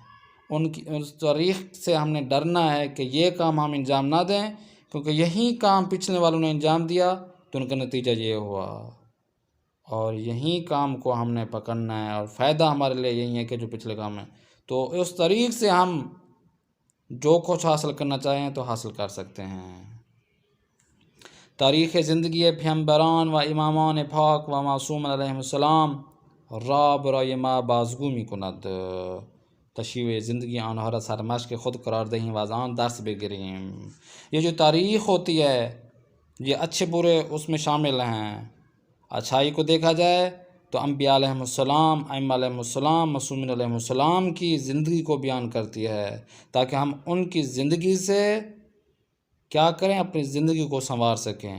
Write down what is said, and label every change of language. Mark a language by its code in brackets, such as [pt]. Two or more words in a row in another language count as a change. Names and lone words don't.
[ur] اس تاریخ سے ہم نے ڈرنا ہے کہ یہ کام ہم انجام نہ دیں، کیونکہ یہی کام پچھلے والوں نے انجام دیا تو ان کا نتیجہ یہ ہوا، اور یہی کام کو ہم نے پکڑنا ہے، اور فائدہ ہمارے لیے یہی ہے کہ جو پچھلے کام ہیں. تو اس تاریخ سے ہم جو کچھ حاصل کرنا چاہیں تو حاصل کر سکتے ہیں. [fa] تاریخ زندگی پیامبران و امامان پاک و معصوم [ar] علیهم السلام [fa] را برای ما بازگو می‌کند. تشریح زندگی آنها را سرمشق خود قرار دهیم و از آن درس بگیریم. [ur] یہ جو تاریخ ہوتی ہے یہ اچھے برے اس میں شامل ہیں. اچھائی کو دیکھا جائے تو انبیاء [ar] علیہم السلام، [ur] ائمہ [ar] علیہم السلام، [ur] معصومین [ar] علیہم السلام [ur] کی زندگی کو بیان کرتی ہے تاکہ ہم ان کی زندگی سے کیا کریں، اپنی زندگی کو سنوار سکیں.